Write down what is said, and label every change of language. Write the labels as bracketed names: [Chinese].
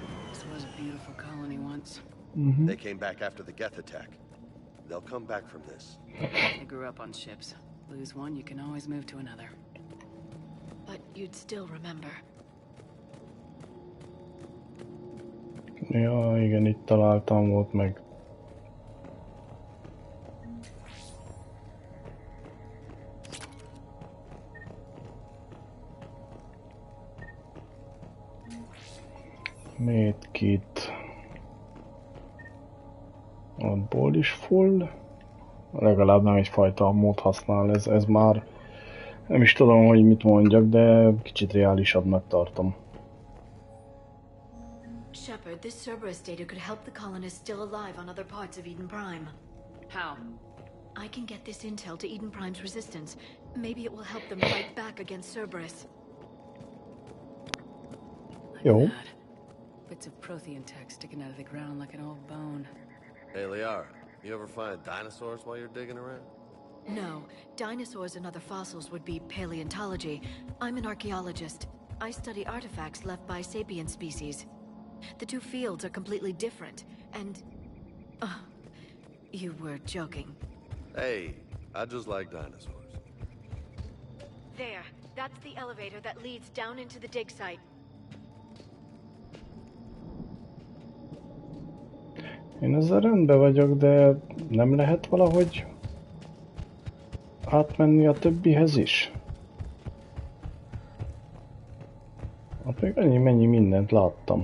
[English] This was a beautiful colony once. They came back after the Geth attack. They'll come back from this. They grew up on ships. Lose one, you can always move to another. But you'd still remember. [Hungarian] Ja, igen, itt találtam, volt meg. [English] Medkit. [Hungarian] Abból is full. Legalább nem egyfajta ammót használ, ez már nem is tudom, hogy mit mondjak, de kicsit reálisabbnak tartom. [English] Shepard, this Cerberus data could help the colonists still alive on other parts of Eden Prime. How? I can get this intel to Eden Prime's resistance. Maybe it will help them fight back against Cerberus. Yo. Bits of Prothean tech sticking out of the ground like an old bone. Hey, Liara, you ever find dinosaurs while you're digging around? No. Dinosaurs and other fossils would be paleontology. I'm an archaeologist. I study artifacts left by sapient species. The two fields are completely different, and... you were joking. Hey, I just like dinosaurs. There. That's the elevator that leads down into the dig site. [Hungarian] Én ezzel rendben vagyok, de nem lehet valahogy átmenni a többihez is? Hát még mennyi mindent láttam.